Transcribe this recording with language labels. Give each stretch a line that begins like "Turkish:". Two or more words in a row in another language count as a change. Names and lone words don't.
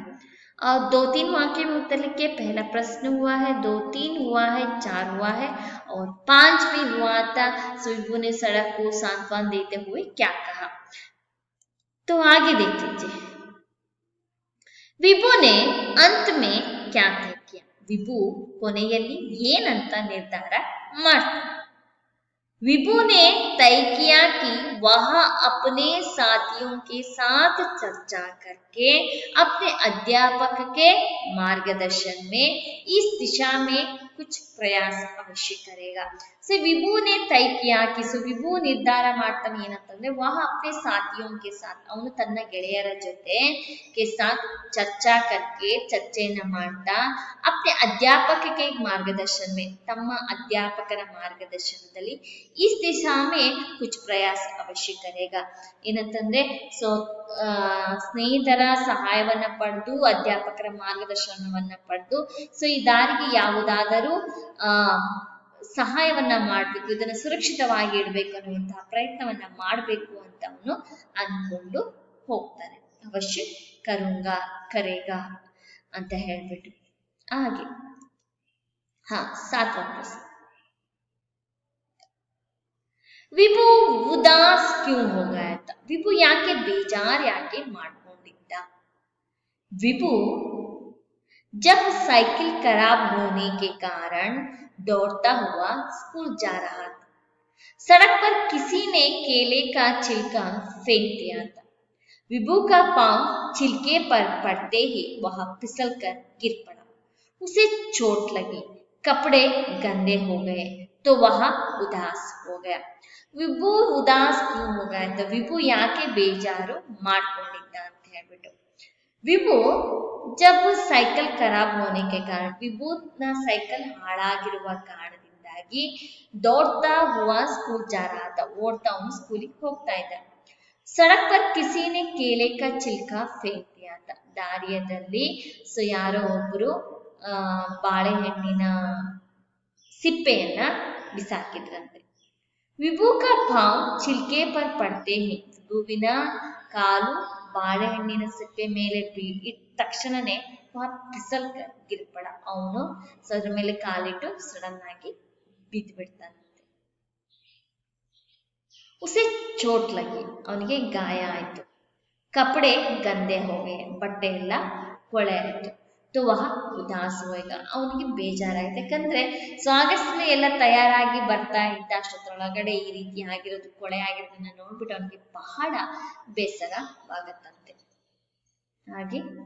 Hindi: और 2-3 वाक्य में उत्तर लिखिए, पहला प्रश्न हुआ है, 2-3 हुआ है, 4 हुआ है और 5 भी हुआ था। विभू ने सड़क को सांत्वना देते हुए क्या कहा, तो आगे देख लीजिए। विभू ने अंत में क्या तय किया, विभू
Kannada: ಕೊನೆಯಲ್ಲಿ ಏನಂತ ನಿರ್ಧಾರ ಮಾಡ್ತಾನೆ।
Hindi: विभू ने तय किया कि वह अपने साथियों के साथ चर्चा करके अपने अध्यापक के मार्गदर्शन में इस दिशा में कुछ प्रयास अवश्य करेगा। से विभू ने तय किया कि विभू
Kannada: ನಿರ್ಧಾರ ಮಾಡ್ತಾನೆ ಏನಂತಂದ್ರೆ
Hindi: वह अपने साथियों के साथ
Kannada: ಅವನು ತನ್ನ ಗೆಳೆಯರ ಜೊತೆ
Hindi: के साथ चर्चा करके
Kannada: ಚರ್ಚೆಯನ್ನು ಮಾಡ್ತಾ
Hindi: अपने अध्यापक के मार्गदर्शन में
Kannada: ತಮ್ಮ ಅಧ್ಯಾಪಕರ ಮಾರ್ಗದರ್ಶನದಲ್ಲಿ
Hindi: इस दिशा में कुछ प्रयास अवश्य करेगा।
Kannada: ಏನಂತಂದ್ರೆ ಸ್ನೇಹಿತರ ಸಹಾಯವನ್ನ ಪಡೆದು ಅಧ್ಯಾಪಕರ ಮಾರ್ಗದರ್ಶನವನ್ನ ಪಡೆದು ಈ ದಾರಿಗೆ ಯಾವುದಾದರೂ ಸಹಾಯವನ್ನ ಮಾಡಬೇಕು, ಇದನ್ನು ಸುರಕ್ಷಿತವಾಗಿ ಇಡಬೇಕು ಅನ್ನುವಂತಹ ಪ್ರಯತ್ನವನ್ನ ಮಾಡಬೇಕು ಅಂತ ಅವನು ಅನ್ಕೊಂಡು ಹೋಗ್ತಾನೆ।
Hindi: अवश्य करेगा
Kannada: ಅಂತ ಹೇಳ್ಬಿಟ್ಟು ಹಾಗೆ
Hindi: 7वा प्रश्न, विभु उदास क्यों हो गया था,
Kannada: विभू ಯಾಕೆ ಬೇಜಾರ್ ಯಾಕೆ ಮಾಡ್ಕೊಂಡಿದ್ದ।
Hindi: विभू जब साइकिल खराब होने के कारण दौड़ता हुआ स्कूल जा रहा था, सड़क पर किसी ने केले का छिलका फेंक दिया था। विभू का पांव छिलके पर पड़ते ही वह फिसल कर गिर पड़ा। उसे चोट लगी, कपड़े गंदे हो गए तो वह उदास हो गया। विभु उदास क्यूँ होगा
Kannada: ಅಂತ ವಿಭು ಯಾಕೆ ಬೇಜಾರು ಮಾಡ್ಕೊಂಡಿದ್ದ ಅಂತ ಹೇಳ್ಬಿಟ್ಟು
Hindi: विभु जब साइकिल खराब होने के कारण विभु ना साइकिल
Kannada: ಹಾಳಾಗಿರುವ ಕಾರಣದಿಂದಾಗಿ
Hindi: दौड़ता हुआ स्कूल जा रहा था
Kannada: ಓಡ್ತಾ ಅವನು ಸ್ಕೂಲಿಗೆ ಹೋಗ್ತಾ ಇದ್ದ
Hindi: सड़क पर किसी ने केले का छिलका फेंक दिया था
Kannada: ದಾರಿಯದಲ್ಲಿ ಸೊ ಯಾರೋ ಒಬ್ಬರು ಬಾಳೆಹಣ್ಣಿನ ಸಿಪ್ಪೆಯನ್ನ ಬಿಸಾಕಿದ್ರಂತೆ
Hindi: विभू का पांव छिलके पर पड़ते ही
Kannada: विभुविನ ಕಾಲು ಬಾಳೆಹಣ್ಣಿನ ಸಿಪ್ಪೆ ಮೇಲೆ ಇಟ್ಟ ತಕ್ಷಣನೇ
Hindi: फिसल गिर पड़ा
Kannada: ಅವನು ಅದರ ಮೇಲೆ ಕಾಲಿಟ್ಟು ಸಡನ್ ಆಗಿ ಬಿದ್ದು ಬಿಡ್ತಾನಂತೆ
Hindi: उसे चोट लगी
Kannada: ಅವನಿಗೆ ಗಾಯ ಆಯ್ತು
Hindi: कपड़े गंदे हो गए
Kannada: ಬಟ್ಟೆ ಎಲ್ಲ ಕೊಳೆ ಆಯ್ತು
Hindi: तो वह उदास होएगा
Kannada: ಅವನಿಗೆ ಬೇಜಾರಾಯ್ತು ಯಾಕಂದ್ರೆ ಸೊ ಆಗಸ್ಟ್ಲಿ ಎಲ್ಲ ತಯಾರಾಗಿ ಬರ್ತಾ ಇದ್ದ ಅಷ್ಟೊಳಗಡೆ ಈ ರೀತಿ ಆಗಿರೋದು ಕೊಳೆ ಆಗಿರೋದನ್ನ ನೋಡ್ಬಿಟ್ಟು ಅವನಿಗೆ ಬಹಳ ಬೇಸರವಾಗತ್ತಂತೆ ಹಾಗೆ